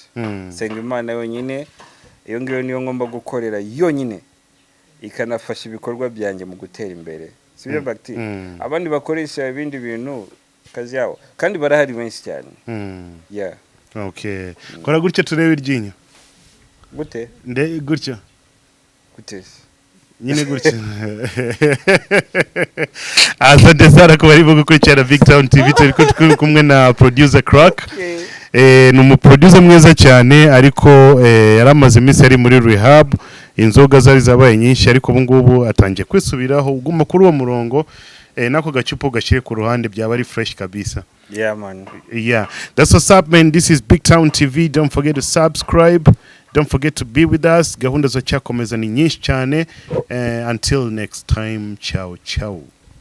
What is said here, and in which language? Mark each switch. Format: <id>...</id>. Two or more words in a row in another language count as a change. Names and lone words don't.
<rw>Senga Imana yonyine, iyo ngiyo niyo ngomba gukorera yonyine ikanafasha ibikorwa byanjye mu gutera imbere, sibyo bakti? Abandi bakoresha ibindi bintu kazi yawo, kandi barahari benshi cyane.</rw> <en>Yeah. Okay.</en> <rw>Kora gutya turebe iryinyo. Gute? Nde gutya. Gute? Nyine gutya.</rw> <sw>Asante sana</sw> <rw>kwa bari gukurikira BigTown TV, turi kumwe na producer Crock. Ni umuproducer mwiza cyane, ariko yaramaze iminsi ari muri rehab. Inzoga zari zabaye nyinshi, ariko ubu ngubu atangiye kwisubiraho. Uguma kuri uwo murongo nako gacupo gashire ku ruhande byaba ari fresh kabisa.</rw> <en>Yeah man. Yeah, that's what's up man. This is BigTown TV. Don't forget to subscribe. Don't forget to be with us.</en> <rw>Gahunda zo cyakomeza ni nyinshi cyane.</rw> <en>Until next time,</en> <it>ciao ciao.</it>